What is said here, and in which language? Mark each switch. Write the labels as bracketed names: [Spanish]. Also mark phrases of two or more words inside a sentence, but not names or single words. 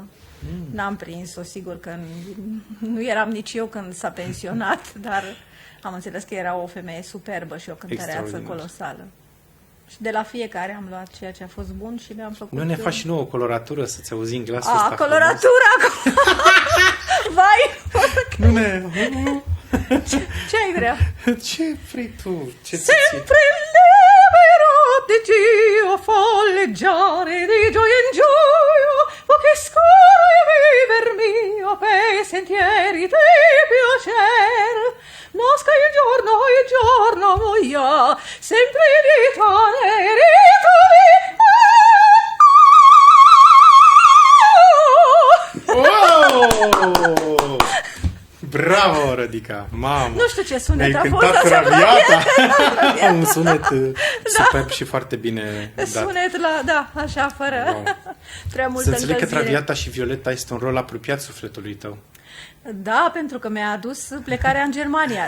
[Romanian] N-am prins-o, sigur că nu eram nici eu când s-a pensionat, dar am înțeles că era o femeie superbă și o cântăreață Extraordinar. colosală. Și de la fiecare am luat ceea ce a fost bun și le-am făcut... Nu ne faci și nouă o coloratură să-ți auzim glasul ăsta coloratura! Vai! frumos? Nu ne... Ce ai vrea? Ce vrei tu? Ce ți [Italian] Sempre libero di Dio folleggiare di gioia in gioia, o che scorre viver mio per sentieri di piacer. Nasca il giorno moia, sempre Oh! [Romanian] Bravo, Rădica! Mamă! Nu știu ce sunet Ne-ai a fost cântat asta. Traviata! Un sunet superb și foarte bine dat. Sunet la, da, așa, fără Wow. prea multă Să înțeleg că încălzire. Traviata și Violeta este un rol apropiat sufletului tău. Da, pentru că mi-a adus plecarea în Germania.